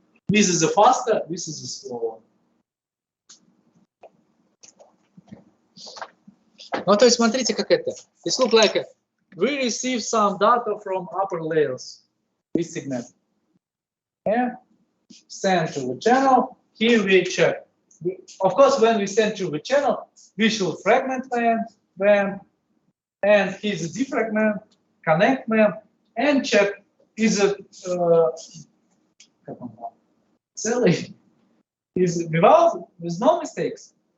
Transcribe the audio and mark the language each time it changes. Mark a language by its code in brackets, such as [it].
[en] This is the faster, this is the slower. [ru] Ну, то есть смотрите, как это. [en] It looks like we receive some data from upper layers. This segment. Yeah. Send to the channel. Here we check. Of course, when we send to the channel, we should fragment them, and here's a defragment, connect them, and check is it is with no mistakes.